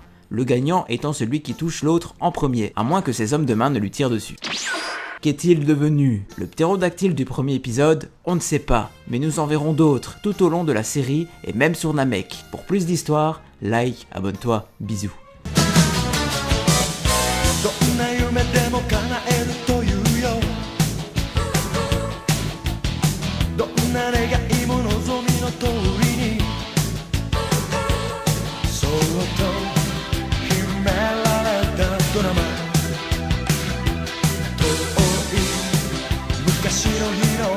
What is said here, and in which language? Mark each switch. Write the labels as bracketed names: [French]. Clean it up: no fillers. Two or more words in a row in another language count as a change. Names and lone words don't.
[French] Le gagnant étant celui qui touche l'autre en premier, à moins que ses hommes de main ne lui tirent dessus. Qu'est-il devenu ? Le ptérodactyle du premier épisode, on ne sait pas, mais nous en verrons d'autres tout au long de la série et même sur Namek. Pour plus d'histoires, like, abonne-toi, bisous. [Japanese] どんな夢でも叶えるというよどんな願いも望みの通りにそっと秘められたドラマ遠い昔の日の